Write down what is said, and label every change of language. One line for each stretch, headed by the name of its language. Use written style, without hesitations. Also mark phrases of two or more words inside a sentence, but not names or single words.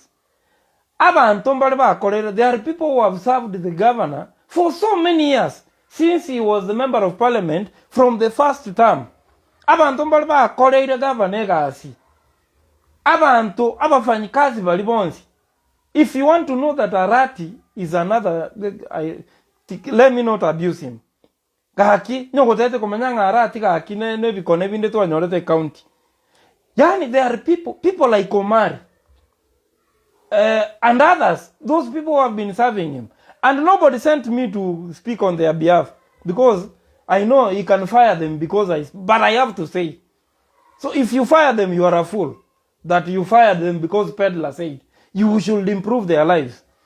English: There are people who have served the governor for so many years, since he was the member of parliament from the first term. If you want to know that Arati is another, let me not abuse him.
Gusii: Gaki, nyogotete komanyanga Arati gaki ne bikone binde to anyorete county.
English: Yani there are people like Omar and others. Those people who have been serving him, and nobody sent me to speak on their behalf because I know he can fire them but I have to say. So if you fire them, you are a fool. That you fired them because peddler said you should improve their lives.